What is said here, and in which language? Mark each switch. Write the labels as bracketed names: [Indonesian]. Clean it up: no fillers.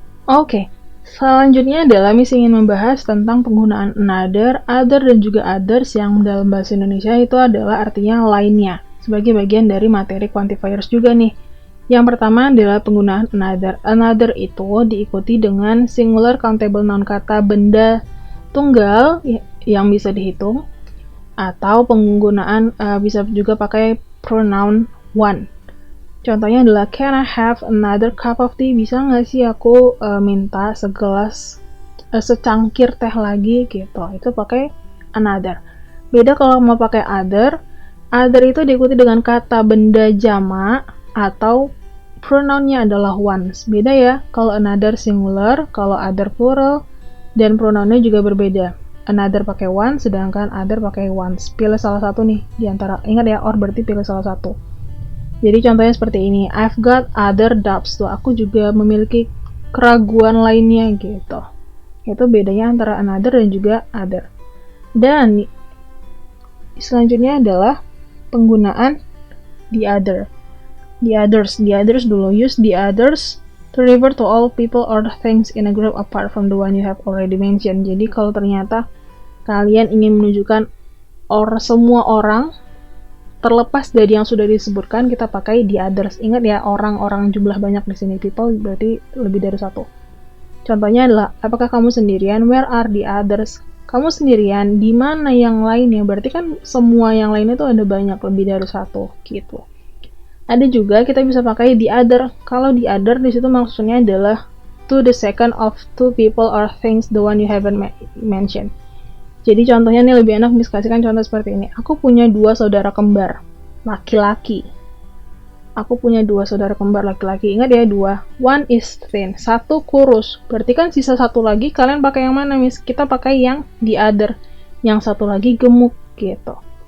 [Indonesian] Oke. Selanjutnya adalah Miss ingin membahas tentang penggunaan another, other, dan juga others yang dalam bahasa Indonesia itu adalah artinya lainnya, sebagai bagian dari materi quantifiers juga nih. Yang pertama adalah penggunaan another. Another itu diikuti dengan singular countable noun, kata benda tunggal yang bisa dihitung, atau penggunaan bisa juga pakai pronoun one. Contohnya adalah, [English] can I have another cup of tea? [Indonesian] Bisa nggak sih aku minta secangkir teh lagi gitu. Itu pakai another. Beda kalau mau pakai other. Other itu diikuti dengan kata benda jamak atau pronounnya adalah ones. Beda ya, kalau another singular, kalau other plural, dan pronounnya juga berbeda. Another pakai one, sedangkan other pakai ones. Pilih salah satu nih di antara. Ingat ya, or berarti pilih salah satu. Jadi contohnya seperti ini, [English] I've got other doubts. [Indonesian] Tuh, aku juga memiliki keraguan lainnya gitu. Itu bedanya antara another dan juga other. Dan selanjutnya adalah penggunaan the other. The others dulu. [English] Use the others to refer to all people or things in a group apart from the one you have already mentioned. [Indonesian] Jadi kalau ternyata kalian ingin menunjukkan semua orang, terlepas dari yang sudah disebutkan, kita pakai the others. Ingat ya, orang-orang jumlah banyak di sini. People berarti lebih dari satu. Contohnya adalah, apakah kamu sendirian? [English] Where are the others? [Indonesian] Kamu sendirian, di mana yang lainnya? Berarti kan semua yang lainnya itu ada banyak, lebih dari satu gitu. Ada juga kita bisa pakai the other. Kalau the other di situ maksudnya adalah [English] to the second of two people or things the one you haven't mentioned. [Indonesian] Jadi contohnya nih lebih enak Miss kasihkan contoh seperti ini. Aku punya 2 saudara kembar laki-laki. Aku punya 2 saudara kembar laki-laki. Ingat ya 2. [English] One is thin. [Indonesian] 1 kurus. Berarti kan sisa 1 lagi kalian pakai yang mana Miss? Kita pakai yang the other. Yang 1 lagi gemuk gitu.